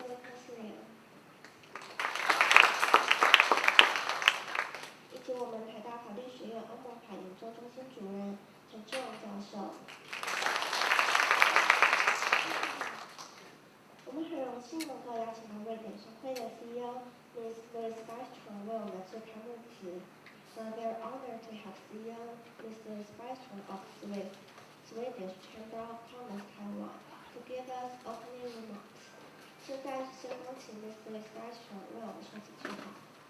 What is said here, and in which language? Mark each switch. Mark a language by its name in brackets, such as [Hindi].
[Chinese] Lucas Liang， 以及我们台大法律学院欧盟法研究中心主任陈志荣教授。我们很荣幸能够邀请到瑞典商会的 CEO Ms. Weistrom 为我们致开幕词。 [English] We're very honored to have CEO Ms. Weistrom of Swedish Chamber of Commerce Taiwan to give us opening remarks. [Chinese] 现在先恭请 Ms. Weistrom 为我们说几句话。